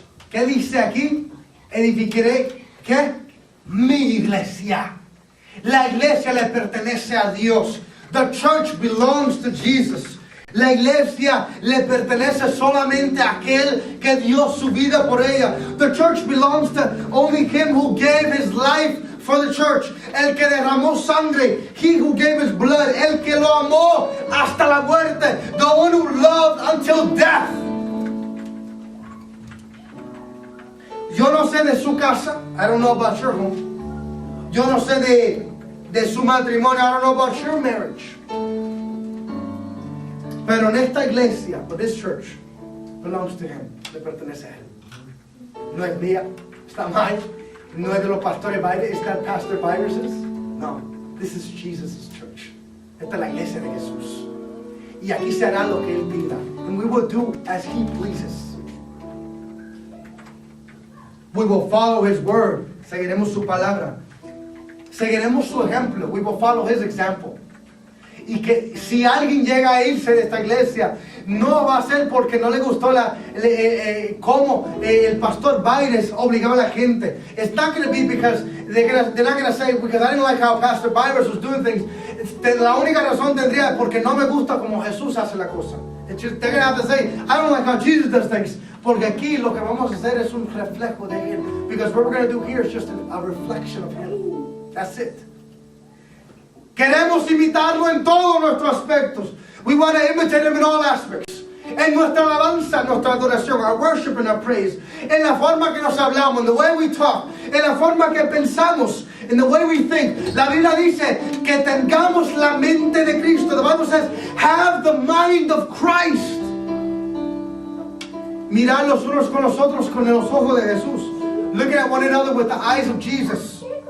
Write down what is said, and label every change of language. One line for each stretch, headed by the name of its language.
Spanish: ¿Qué dice aquí? Edificaré, ¿qué? Mi iglesia. La iglesia le pertenece a Dios.
English: The church belongs to Jesus.
Spanish: La iglesia le pertenece solamente a aquel que dio su vida por ella.
English: The church belongs to only him who gave his life for the church.
Spanish: El que derramó sangre.
English: He who gave his blood.
Spanish: El que lo amó hasta la muerte.
English: The one who loved until death.
Spanish: Yo no sé de su casa.
English: I don't know about your home.
Spanish: Yo no sé de su matrimonio.
English: I don't know about your marriage.
Spanish: Pero en esta iglesia,
English: but this church belongs to him.
Spanish: Le pertenece a él. No es mía. Está mal. No es de los pastores Byers. ¿Es that Pastor Byers'? No.
English: This is Jesus' church.
Spanish: Esta es la iglesia de Jesús. Y aquí se hará lo que él diga.
English: And we will do as he pleases. We will follow his word.
Spanish: Seguiremos su palabra. Seguiremos su ejemplo.
English: We will follow his example.
Spanish: Y que si alguien llega a irse de esta iglesia, no va a ser porque no le gustó cómo el pastor Byres obligaba a la gente.
English: It's not going to be because they're not going to say, because I didn't like how Pastor Byres was doing things.
Spanish: La única razón tendría porque no me gusta como Jesús hace la cosa.
English: It's just, they're going to have to say, I don't like how Jesus does things.
Spanish: Porque aquí lo que vamos a hacer es un reflejo de él.
English: Because what we're going to do here is just a reflection of him. That's it.
Spanish: Queremos imitarlo en todos nuestros aspectos.
English: We want to imitate him in all aspects.
Spanish: En nuestra alabanza, nuestra adoración,
English: our worship and our praise.
Spanish: En la forma que nos hablamos,
English: in the way we talk.
Spanish: En la forma que pensamos,
English: in the way we think.
Spanish: La Biblia dice que tengamos la mente de Cristo.
English: The Bible says, have the mind of Christ.
Spanish: Mirar los unos con los otros con los ojos de Jesús.
English: Looking at one another with the eyes of Jesus.